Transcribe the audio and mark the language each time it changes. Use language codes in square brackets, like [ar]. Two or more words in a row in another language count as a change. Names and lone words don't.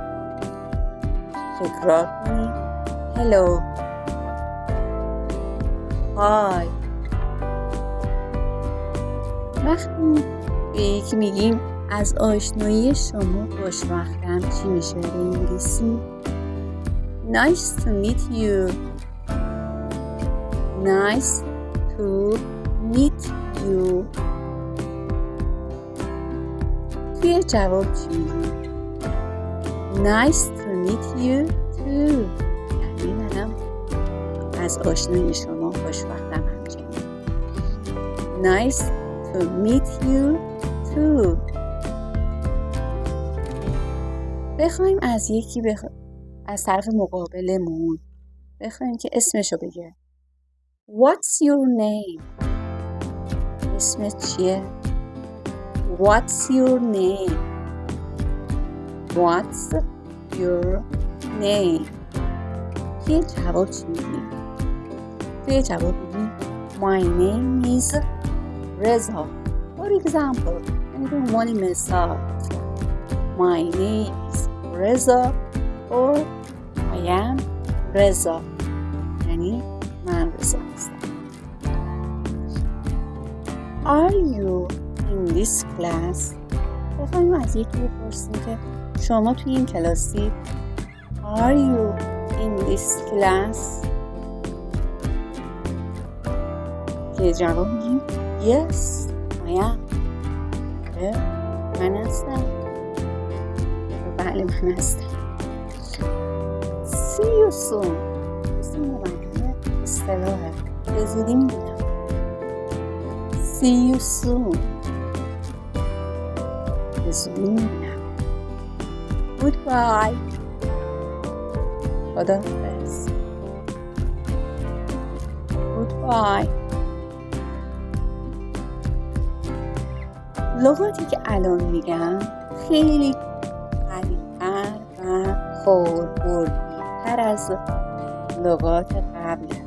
[fa] تکرار کنید. [en] Hello, hi. [fa] وقتی به یکی میگیم از آشنایی شما خوشوقتم چی میشه به انگلیسی؟ [en] Nice to meet you. Nice to meet you. [fa] توی جواب چی میگیم؟ [en] Nice to meet you too. [fa] یعنی منم از آشنایی شما خوشوقتم همچنین. [en] Nice to meet you too. [fa] بخوایم از یکی از طرف مقابلمون بخوایم که اسمشو بگه. [en] What's your name? [fa] اسمت چیه؟ [en] What's your name? What's your name? [fa] توی جواب چی میگیم؟ توی جواب میگیم [en] My name is Reza. For example, [fa] به عنوان مثال [en] My name is Reza or I am Reza. [fa] یعنی من رضا هستم. [en] Are you in this class? [fa] بخوایم از یکی بپرسیم که شما توی این کلاسی. [en] Are you in this class? [fa] که جواب میگیم [en] Yes, I am. [fa] من هستم. بله من هستم. [en] See you soon. [fa] اسم معنی اصطلاحه. به زودی میبینم. [en] See you soon. [fa] به زودی میبینم. Goodbye. خداحافظ. Goodbye. لغاتی که الان میگم خیلی قوی‌تر و کاربردی‌تر از لغات قبله.